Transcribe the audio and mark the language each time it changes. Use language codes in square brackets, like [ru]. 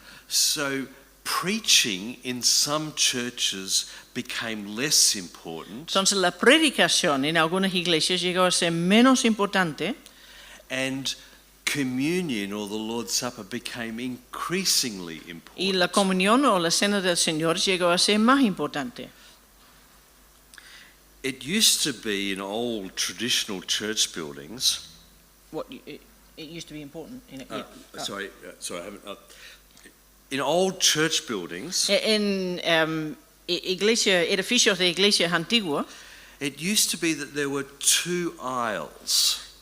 [en] So preaching in some churches became less important, [es] Entonces la predicación en algunas iglesias llegó a ser menos importante [en] and communion or the Lord's Supper became increasingly [es] y la [en] important. [es] comunión o la cena del Señor llegó a ser más importante. [en] It used to be in old traditional church buildings. It used to be important. Sorry, I haven't. In old church buildings, [es] En edificios de iglesias antiguos, [en] it used to be that there were two aisles.